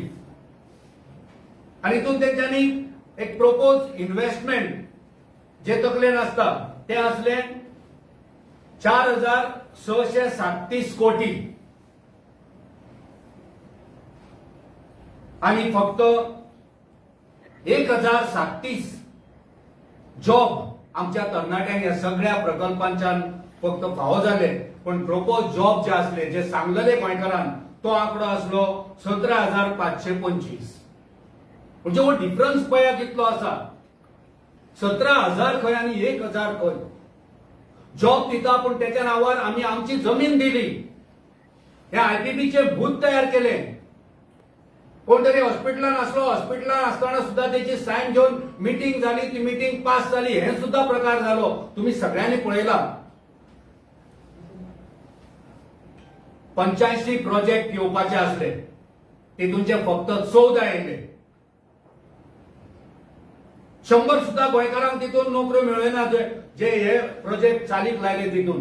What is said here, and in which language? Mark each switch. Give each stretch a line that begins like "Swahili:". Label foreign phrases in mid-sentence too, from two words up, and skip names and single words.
Konkani: आणि तितून तेंच्यांनी एक
English: propose investment
Konkani: जे तकलेन आसता ते आसले 4,637 कोटी, आणि फक्त 1,037 जॉब आमच्या तरणाट्यांक या सगळ्या प्रकल्पांच्यान फक्त फावो जाले. पण
English: propose job
Konkani: जे असले जे सांगलेले गोंयकारांक तो आंकडो आसलो 17,525. म्हणजे हो डिफरन्स पळया कितलो आसा. 17,000 खंय आणि 1,000 खंय जॉब दिता,
Marathi: पण त्याच्या नावावर आम्ही आमची जमीन दिली. हे आयपीपीचे भूत तयार केले. कोणतरी हॉस्पिटलात असलो, हॉस्पिटलात असताना सुद्धा त्याची साईन घेऊन मीटिंग झाली, ती मीटिंग पास झाली, हे सुद्धा प्रकार झालो.
Konkani: तुम्ही सगळ्यांनी पळयला. 85 प्रोजेक्ट येवपाचे असले, तितूनचे फक्त 14 येयले. 100 सुद्धा गोंयकारांक तितून नोकऱ्यो मेळयना जे हे प्रोजेक्ट चालीक लायले तितून.